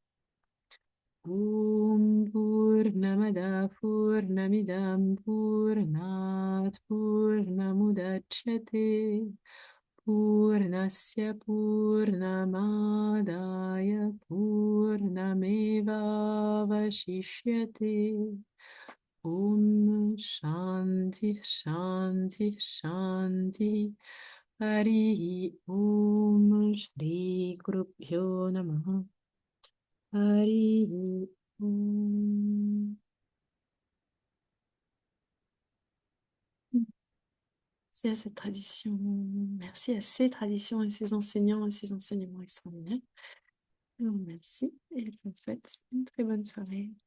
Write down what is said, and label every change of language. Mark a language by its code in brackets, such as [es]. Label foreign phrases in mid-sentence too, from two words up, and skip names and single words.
[sa] ॐ पूर्णमदः पूर्णमिदं पूर्णात् पूर्णमुदच्यते पूर्णस्य पूर्णमादाय पूर्णमेवावशिष्यते ॐ शान्ति शान्ति शान्ति हरिः ॐ [fr] श्रीगुरुभ्यो नमः हरिः ॐ Merci à cette tradition, merci à ces traditions et ces enseignants et ces enseignements extraordinaires. Je vous remercie et je vous souhaite une très bonne soirée.